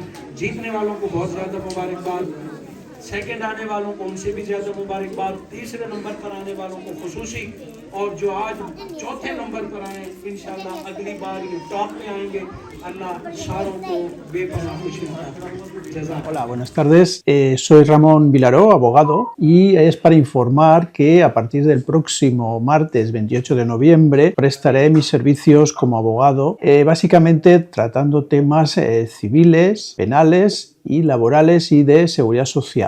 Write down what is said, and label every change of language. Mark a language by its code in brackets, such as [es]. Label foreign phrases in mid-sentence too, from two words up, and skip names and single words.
[ur] جیتنے والوں کو بہت زیادہ مبارکباد، سیکنڈ آنے والوں کو ان سے بھی زیادہ مبارکباد، تیسرے نمبر پر آنے والوں کو خصوصی، اور جو آج چوتھے نمبر پر آئے انشاءاللہ اگلی بار یہ ٹاپ میں آئیں گے۔ اللہ ساروں کو بے پناہ خوشی عطا۔ [es] Hola, buenas tardes. Soy Ramón Vilaró, abogado, y es para informar que a partir del próximo martes 28 de noviembre prestaré mis servicios como abogado, básicamente tratando temas civiles, penales y laborales y de seguridad social.